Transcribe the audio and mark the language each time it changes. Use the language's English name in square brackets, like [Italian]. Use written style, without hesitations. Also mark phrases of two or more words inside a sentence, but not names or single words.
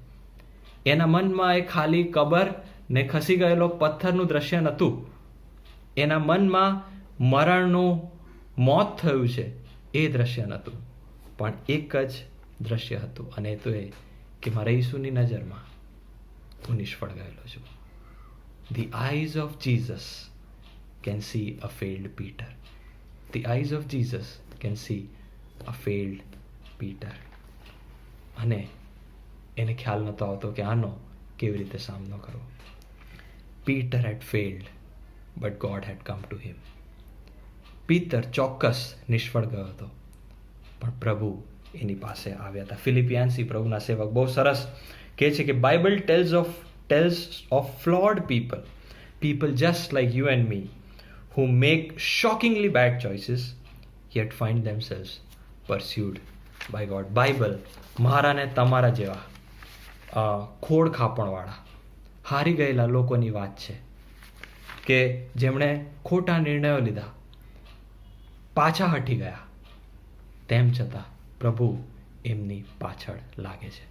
[Gujarati] એના મનમાં એ ખાલી કબર ને ખસી ગયેલો પથ્થરનું દ્રશ્ય નહોતું. એના મનમાં મરણનું મોત થયું છે એ દ્રશ્ય નહોતું. પણ એક જ દ્રશ્ય હતું, અને તો એ કે મારા ઈસુની નજરમાં હું નિષ્ફળ ગયેલો છું. [English] The eyes of Jesus can see a failed Peter. The eyes of Jesus can see a failed Peter. [Gujarati] અને એને ખ્યાલ નહોતો આવતો કે આનો કેવી રીતે સામનો કરવો. [English] Peter had failed, but God had come to him. [Gujarati] પિત્તર ચોક્કસ નિષ્ફળ ગયો હતો, પણ પ્રભુ એની પાસે આવ્યા હતા. ફિલિપિયાન્સી પ્રભુના સેવક બહુ સરસ કહે છે કે બાઇબલ [English] tells of flawed people just like you and me who make shockingly bad choices yet find themselves pursued by God. [Gujarati] બાઇબલ મારા ને તમારા જેવા ખોડ ખાપણવાળા, હારી ગયેલા લોકોની વાત છે કે જેમણે ખોટા નિર્ણયો લીધા, પાછા હટી ગયા, તેમ છતાં પ્રભુ એમની પાછળ લાગે છે.